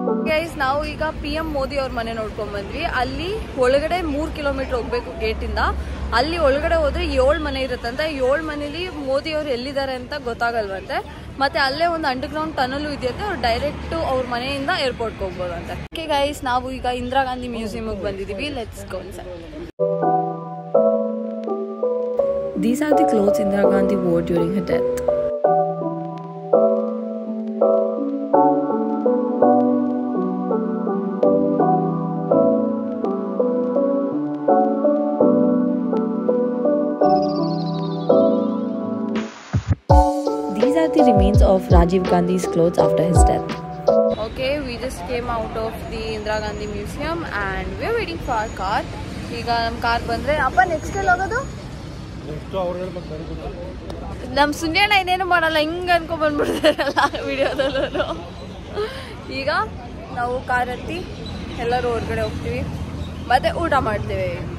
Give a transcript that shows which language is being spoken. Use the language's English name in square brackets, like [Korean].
[Kannada] Guys, ನಾವು ಈಗ PM Modi ಅವ್ರ ಮನೆ ನೋಡ್ಕೊಂಡ್ ಬಂದ್ವಿ. ಅಲ್ಲಿ ಒಳಗಡೆ 3 ಕಿಲೋಮೀಟರ್ ಹೋಗ್ಬೇಕು ಗೇಟ್ ಇಂದ. ಅಲ್ಲಿ ಒಳಗಡೆ ಹೋದ್ರೆ 7 ಮನೆ ಇರುತ್ತಂತೆ. 7 ಮನೇಲಿ ಮೋದಿ ಅವ್ರು ಎಲ್ಲಿದ್ದಾರೆ ಅಂತ ಗೊತ್ತಾಗಲ್ವಂತೆ. ಮತ್ತೆ ಅಲ್ಲೇ ಒಂದು ಅಂಡರ್ಗ್ರೌಂಡ್ ಟನಲ್ ಇದೆಯಂತೆ. ಅವ್ರು ಡೈರೆಕ್ಟ್ ಅವ್ರ ಮನೆಯಿಂದ ಏರ್ಪೋರ್ಟ್ಗೆ ಹೋಗ್ಬೋದಂತೆ. ಓಕೆ ಗೈಸ್, ನಾವು ಈಗ ಇಂದಿರಾ ಗಾಂಧಿ ಮ್ಯೂಸಿಯಂಗೆ ಬಂದಿದ್ದೀವಿ. [English] Let's go inside. These are the clothes Indira Gandhi wore during her death. These are the remains of Rajiv Gandhi's clothes after his death. Okay, we just came out of the Indira Gandhi Museum and we're waiting for our car. [Kannada] ಈಗ ನಮ್ಮ car ಬಂದ್ರೆ ಅಪ್ಪ next ಎಲ್ಲಿ ಹೋಗೋದು? ನಮ್ಮ ಸುನ್ಯಣ್ಣ ಇನ್ನೇನು ಮಾಡಲ್ಲ, ಹಿಂಗೆ ಅನ್ಕೊಂಡ್ ಬಂದ್ಬಿಡ್ತಾರಲ್ಲ ವಿಡಿಯೋದಲ್ಲೂ. ಈಗ ನಾವು ಕಾರ್ ಹತ್ತಿ ಎಲ್ಲರೂ ಹೊರಗಡೆ ಹೋಗ್ತೀವಿ, ಮತ್ತೆ ಊಟ ಮಾಡ್ತೀವಿ.